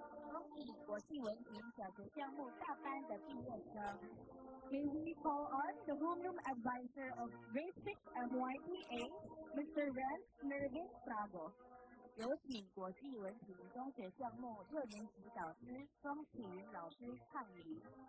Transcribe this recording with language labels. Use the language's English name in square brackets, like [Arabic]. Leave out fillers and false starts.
[Chinese] 恭喜国际文凭小学项目大班的毕业生。 [English] May we call on the homeroom advisor of Grade 6 MYPA, Mr. Renz Nervin Frago. [Chinese] 有请国际文凭中学项目6年级导师庄启云老师抗礼。